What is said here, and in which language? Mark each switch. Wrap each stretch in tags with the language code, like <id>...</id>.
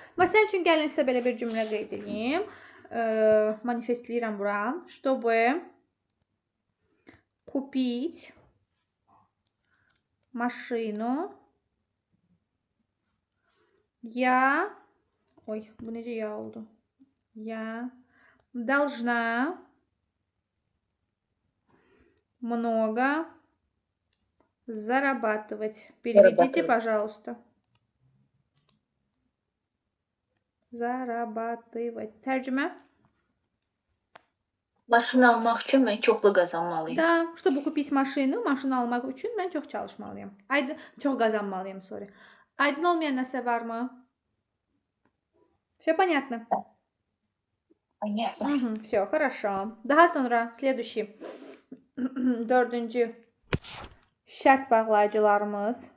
<az>Məsəl üçün gəlin sizə belə bir cümlə qeyd edeyim. Manifestləyirəm bura.</az> <ru>Чтобы купить машину, я...</ru> <az>Ой, bu necə ya oldu?</az> <ru>Я должна много зарабатывать. Переведите, пожалуйста. Зарабатывать. Tərcümə?</ru> <az>Maşın almaq üçün mən çoxlu qazanmalıyım. Da,</az> <ru>чтобы купить машину,</ru> <az>maşın almaq üçün mən çox çalışmalıyam. Çox qazanmalıyam, sorry. Aydın olmayan nəsə varmı?</az> <ru>Все понятно? Понятно. Все, хорошо.</ru> <az>Daha sonra следующий. Dördüncü şərt bağlayıcılarımız.</az>